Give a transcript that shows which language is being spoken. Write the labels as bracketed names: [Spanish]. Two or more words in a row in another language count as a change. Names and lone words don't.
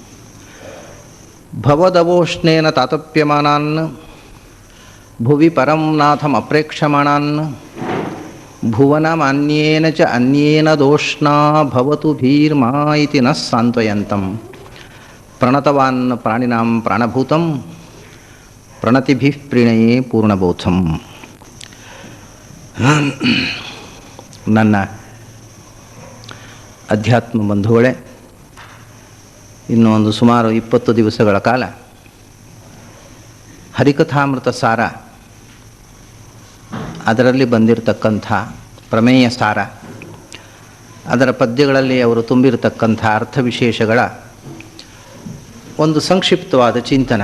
[Sanskrit] ಭವದವೋಷ್ಣೇನ ತಾತಪ್ಯಮಾನಾನ್ ಭುವಿ ಪರಂ ನಾಥಂ ಅಪ್ರೇಕ್ಷಮಾಣಾನ್ ಭುವನಮಾನ್ಯೇನ ಚ ಅನ್ಯೇನ ದೋಷ್ಣಾ ಭವತು ಭೀರ್ಮಾ ಇತಿ ನ ಸಾಂತ್ವಯಂತಂ ಪ್ರಣತವಾನ್ ಪ್ರಾಣಿನಾಂ ಪ್ರಾಣಭೂತಂ ಪ್ರಣತಿಭಿಃ ಪ್ರೀಣಯೇ ಪೂರ್ಣಬೋಧಂ. [Kannada] ನನ್ನ ಅಧ್ಯಾತ್ಮ ಬಂಧುಗಳೇ, ಇನ್ನೊಂದು ಸುಮಾರು 20 ದಿವಸಗಳ ಕಾಲ ಹರಿಕಥಾಮೃತ ಸಾರ, ಅದರಲ್ಲಿ ಬಂದಿರತಕ್ಕಂಥ ಪ್ರಮೇಯ ಸಾರ, ಅದರ ಪದ್ಯಗಳಲ್ಲಿ ಅವರು ತುಂಬಿರತಕ್ಕಂಥ ಅರ್ಥವಿಶೇಷಗಳ ಒಂದು ಸಂಕ್ಷಿಪ್ತವಾದ ಚಿಂತನ.